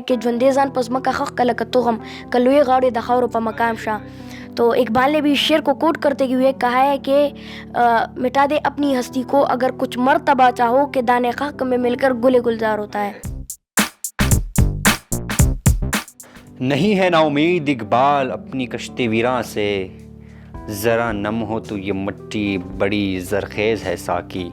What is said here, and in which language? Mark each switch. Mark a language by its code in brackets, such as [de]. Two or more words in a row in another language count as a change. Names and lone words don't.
[ps] کې ژوندی ځان په ځمکه خښ کړه لکه تخم که لوی غاړې د خاورو په مقام شه. [ur] تو اقبال نے بھی اس شعر کو کوٹ کرتے ہوئے کہا ہے کہ مٹا دے اپنی ہستی کو اگر کچھ مرتبہ چاہو کہ دانے خاک میں مل کر گل گلزار ہوتا ہے. نہیں ہے نا امید اقبال اپنی کشتی ویراں سے, ذرا نم ہو تو یہ مٹی بڑی زرخیز ہے ساکی.